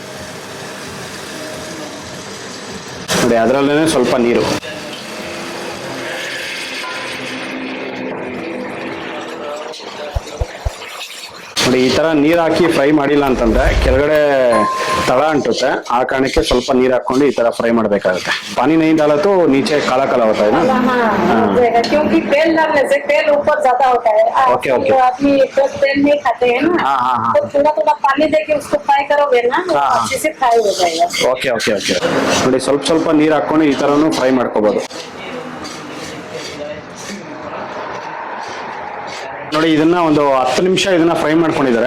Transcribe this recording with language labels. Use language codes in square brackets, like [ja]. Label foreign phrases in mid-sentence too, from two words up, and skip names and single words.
[kn] ನೋಡಿ, ಅದರಲ್ಲೇ ಸ್ವಲ್ಪ ನೀರು. ನೋಡಿ, ಈ ತರ ನೀರ್ ಹಾಕಿ ಫ್ರೈ ಮಾಡಿಲ್ಲ ಅಂತಂದ್ರೆ ಕೆಳಗಡೆ ತಳ ಅಂಟುತ್ತೆ. ಆ ಕಾರಣಕ್ಕೆ ಸ್ವಲ್ಪ ನೀರ್ ಹಾಕೊಂಡು ಈ ತರ ಫ್ರೈ ಮಾಡ್ಬೇಕಾಗುತ್ತೆ. [hi] ಪಾನಿ नहीं डाला तो नीचे काला काला होता है ना, क्योंकि तेल डालने से तेल ऊपर ज्यादा होता है. [en] okay okay. [hi] आदमी तेल नहीं खाते हैं ना, तो थोड़ा पानी देके उसको फ्राई करोगे ना, अच्छे से फ्राई हो जाएगा. [en] okay okay okay. [kn] ನೋಡಿ, ಸ್ವಲ್ಪ ನೀರ್ ಹಾಕೊಂಡು ಈ ತರನು ಫ್ರೈ ಮಾಡ್ಕೋಬಹುದು. ನೋಡಿ, ಇದನ್ನ ಒಂದು 10 ನಿಮಿಷ ಇದನ್ನ ಫ್ರೈ ಮಾಡ್ಕೊಂಡಿದ್ದಾರೆ.